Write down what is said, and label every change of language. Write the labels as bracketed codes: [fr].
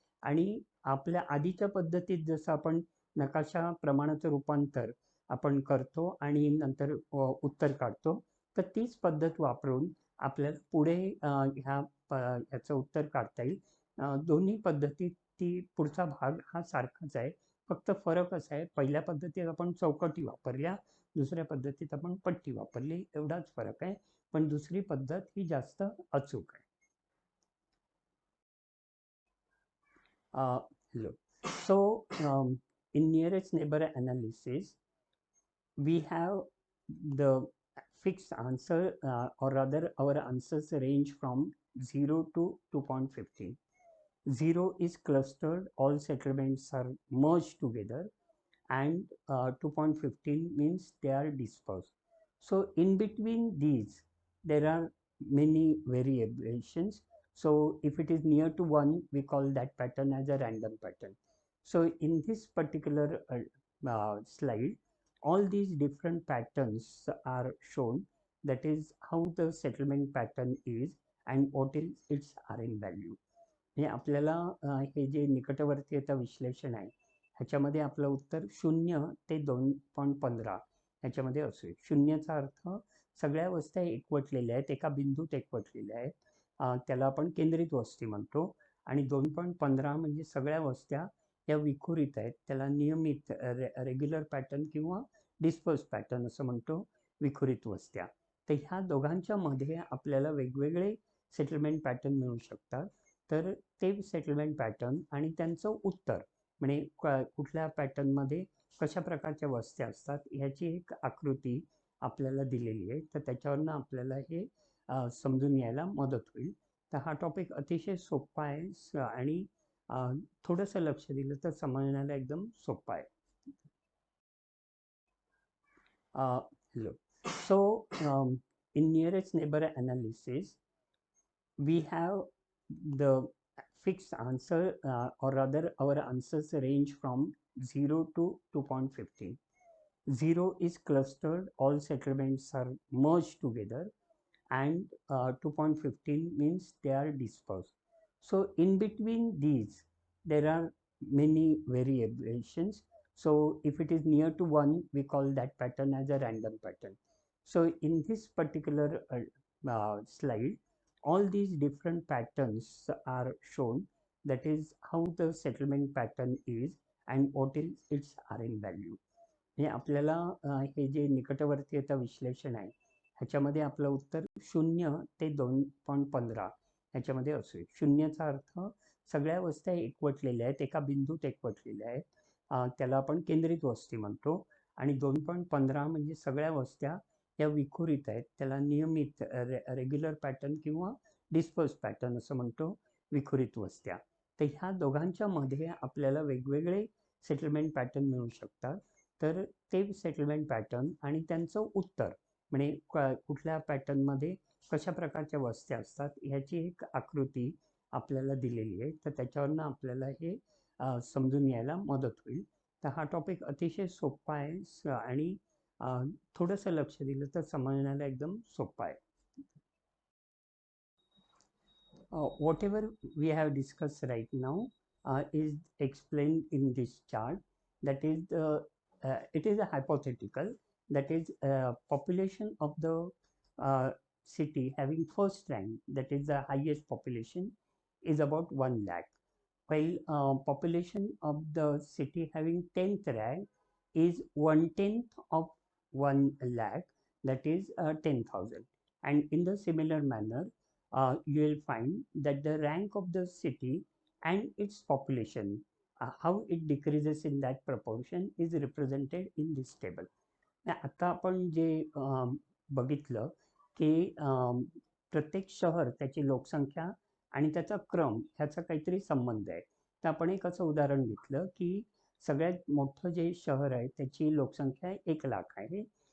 [mr] आणि आपल्या आधीच्या पद्धतीत जसं आपण नकाशा प्रमाणाचं रूपांतर आपण करतो आणि नंतर उत्तर काढतो, तर तीच पद्धत वापरून आपल्याला पुढे ह्याचं उत्तर काढता येईल. दोन्ही पद्धतीत पुढचा भाग हा सारखाच आहे, फक्त फरक असा आहे, पहिल्या पद्धतीत आपण चौकटी वापरल्या, दुसऱ्या पद्धतीत आपण पट्टी वापरली, एवढाच फरक आहे. पण दुसरी पद्धत ही जास्त अचूक आहे. [en] Look, so in nearest neighbor analysis, we have the fixed answer, or rather our answers range from 0 to 2.15. 0 is clustered, all settlements are merged together, and 2.15 means they are dispersed. So in between these, there are many variations. So if it is near to 1, we call that pattern as a random pattern. So in this particular slide, all these different patterns are shown. That is how the settlement pattern is and what is its RN value. [mr] हे आपल्याला हे जे निकटवर्तीयता विश्लेषण आहे ह्याच्यामध्ये आपलं उत्तर 0 ते 2.15 ह्याच्यामध्ये असेल. 0चा अर्थ सगळ्या वस्त्या एकवटलेल्या आहेत, एका बिंदूत एकवटलेल्या आहेत, त्याला आपण केंद्रित वस्ती म्हणतो. आणि 2.15 म्हणजे सगळ्या वस्त्या या विखुरित आहेत, त्याला नियमित रेग्युलर पॅटर्न किंवा डिस्पर्स पॅटर्न असं म्हणतो, विखुरित वस्त्या. तर ह्या दोघांच्या मध्ये आपल्याला वेगवेगळे सेटलमेंट पॅटर्न मिळू शकतात. तर ते सेटलमेंट पॅटर्न आणि त्यांचं उत्तर म्हणजे कुठल्या पॅटर्नमध्ये कशा प्रकारच्या वस्त्या असतात ह्याची एक आकृती आपल्याला दिलेली आहे. तर त्याच्यावरनं आपल्याला हे समजून यायला मदत होईल. तर हा टॉपिक अतिशय सोपा आहे आणि थोडंसं लक्ष दिलं तर समजण्याला एकदम सोपा आहे. [en] Look, so in nearest neighbor analysis, we have the fixed answer, or rather our answers range from 0 to 2.15. 0 is clustered, all settlements are merged together, and 2.15 means they are dispersed. So in between these, there are many variations. So if it is near to 1, we call that pattern as a random pattern. So in this particular slide, all these different patterns are shown. That is how the settlement pattern is and what is its RN value. [mr] हे आपल्याला हे जे निकटवर्तीयता विश्लेषण आहे ह्याच्यामध्ये आपलं उत्तर 0 ते 2.15 ह्याच्यामध्ये असेल. 0चा अर्थ सगळ्या वस्त्या एकवटलेल्या आहेत, एका बिंदूत एकवटलेल्या आहेत, त्याला आपण केंद्रित वस्ती म्हणतो. आणि 2.15 म्हणजे सगळ्या वस्त्या या विखुरित आहेत. त्याला नियमित रेग्युलर पॅटर्न किंवा डिस्पर्स पॅटर्न असं म्हणतो, विखुरित वस्त्या. तर ह्या दोघांच्या मध्ये आपल्याला वेगवेगळे सेटलमेंट पॅटर्न मिळू शकतात. तर ते सेटलमेंट पॅटर्न आणि त्यांचं उत्तर म्हणजे कुठल्या पॅटर्नमध्ये कशा प्रकारच्या वस्त्या असतात ह्याची एक आकृती आपल्याला दिलेली आहे. तर त्याच्यावरनं आपल्याला हे समजून यायला मदत होईल. तर हा टॉपिक अतिशय सोपा आहे आणि थोडंसं लक्ष दिलं तर समजण्याला एकदम सोपा आहे. [en] Whatever we have discussed right now is explained in this chart. That is, it is a hypothetical. That is, population of the city having first rank, that is the highest population, is about 1 lakh. While population of the city having 10th rank is 1/10 of 1 lakh, that is 10,000. And in the similar manner, you will find that the rank of the city and its population, how it decreases in that proportion, is represented in this table. [mr] आता आपण जे बघितलं की प्रत्येक शहर, त्याची लोकसंख्या आणि त्याचा क्रम ह्याचा काहीतरी संबंध आहे. तर आपण एक असं उदाहरण घेतलं की सगळ्यात मोठं जे शहर आहे त्याची लोकसंख्या 1 लाख आहे.